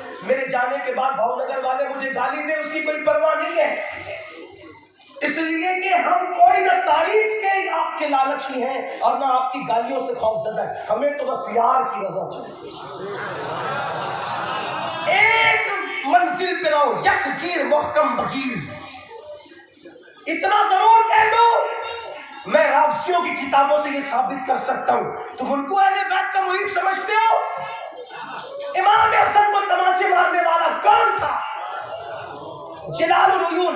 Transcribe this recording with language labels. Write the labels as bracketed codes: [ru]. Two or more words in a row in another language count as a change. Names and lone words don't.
[ur] میرے جانے کے بعد بھاؤ نگر والے مجھے گالی دیں, اس کی کوئی پرواہ نہیں ہے, اس لیے کہ ہم کوئی نہ تعریف کے آپ کے لالچی ہیں اور نہ آپ کی گالیوں سے خوف زدہ ہے. ہمیں تو بس یار کی رضا چاہیے. ایک منزل پہ رہو, [fa] یک گیر محکم بگیر. [ur] اتنا ضرور کہہ دو, میں رافضیوں کی کتابوں سے یہ ثابت کر سکتا ہوں. تم ان کو اہل بیت کا محب سمجھتے ہو؟ امام حسن کو تماچے مارنے والا کون تھا؟ جلال العیون.